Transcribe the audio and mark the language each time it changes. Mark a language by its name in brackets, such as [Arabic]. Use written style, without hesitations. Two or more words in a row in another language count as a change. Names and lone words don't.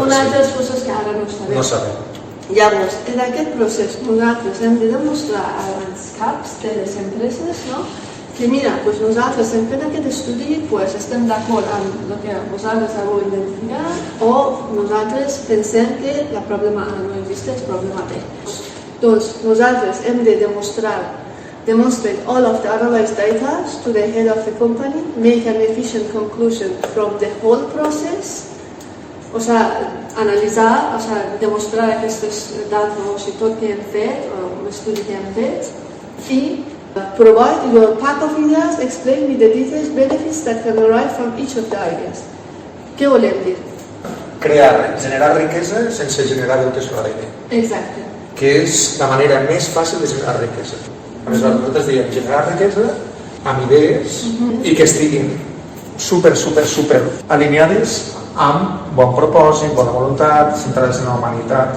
[Catalan] unes altres coses que ara no sabem. Llavors, en aquest procés nosaltres hem de demostrar als caps de les empreses que mira, nosaltres hem fet aquest estudi, estem d'acord amb el que vosaltres heu identificat o nosaltres pensem que el problema A [Spanish] no existe, [Catalan] és problema B. Doncs nosaltres hem de [English] demonstrate all of the analyzed data to the head of the company, make an efficient conclusion from the whole process, [Catalan] o sigui, analitzar, o sigui, demostrar aquestes dades, o sigui, tot que hem fet, o l'estudi que hem fet, i [English] provide your pack of ideas, explain with the details benefits that can arrive from each of the ideas. [Catalan] Què volem dir? Generar riquesa sense generar deute sobre l'aire. Exacte. Que és la manera més fàcil de generar riquesa. Aleshores, nosaltres diem generar riquesa amb idees i que estiguin super alineades amb bon propòsit, bona voluntat, centrades en la humanitat.